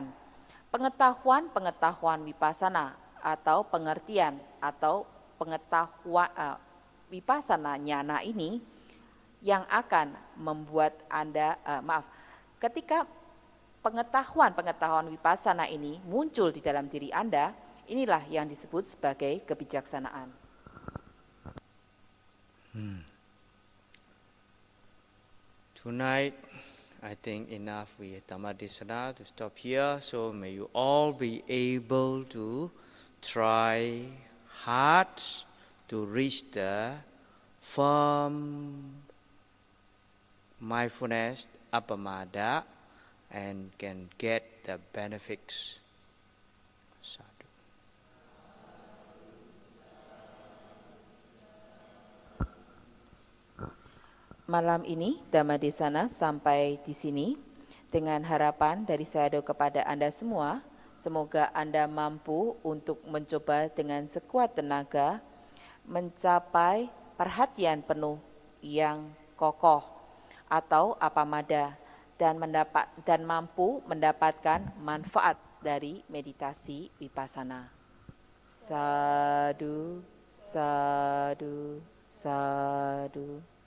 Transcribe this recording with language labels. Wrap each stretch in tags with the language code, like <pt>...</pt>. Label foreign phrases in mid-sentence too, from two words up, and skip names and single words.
<id>Pengetahuan wipasana atau pengertian atau pengetahuan</id> <pi>wipasana nyana</pi> <id>ini yang akan membuat Anda ketika pengetahuan wipasana ini muncul di dalam diri Anda, inilah yang disebut sebagai kebijaksanaan.</id> <en>Tonight, I think enough with Dhammadesana to stop here. So may you all be able to try hard to reach the firm mindfulness appamada and can get the benefits. Sadhu.</en> <id>Malam ini Dhammadesana sampai di sini dengan harapan dari saya kepada Anda semua, semoga Anda mampu untuk mencoba dengan sekuat tenaga mencapai perhatian penuh yang kokoh atau appamada dan mampu mendapatkan manfaat dari meditasi vipassana.</id> <pi>Sadhu, sadhu, sadhu.</pi>